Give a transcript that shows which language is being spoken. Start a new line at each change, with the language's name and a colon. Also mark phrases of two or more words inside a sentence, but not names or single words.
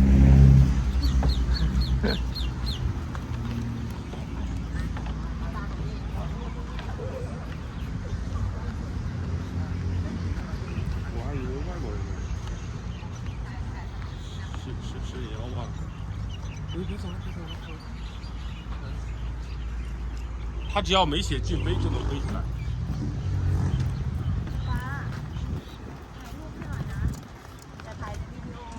Chinese: 我还以为外国人呢。是也要忘了。别走了。他只要没写禁飞就能飞起来。
Thai: ฟ้าถ่ายรูปให้หน่อยนะจะถ่ายเป็นวิดีโอ